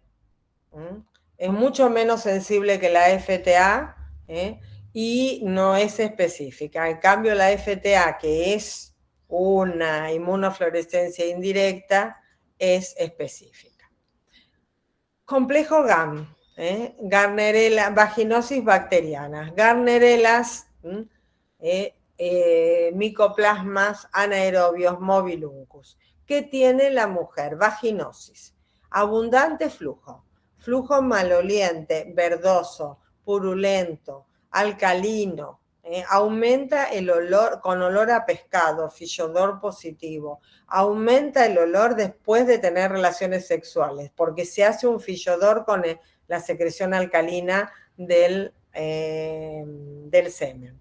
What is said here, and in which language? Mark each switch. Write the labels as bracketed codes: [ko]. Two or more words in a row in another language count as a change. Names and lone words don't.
[es] Es mucho menos sensible que la FTA y no es específica. En cambio, la FTA, que es una inmunofluorescencia indirecta, es específica. Complejo GAM. Gardnerella, vaginosis bacteriana, Gardnerelas, micoplasmas anaerobios mobiluncus. ¿Qué tiene la mujer? Vaginosis, abundante flujo, flujo maloliente, verdoso, purulento, alcalino, aumenta el olor con olor a pescado, fillodor positivo, aumenta el olor después de tener relaciones sexuales, porque se hace un fillodor con la secreción alcalina del semen.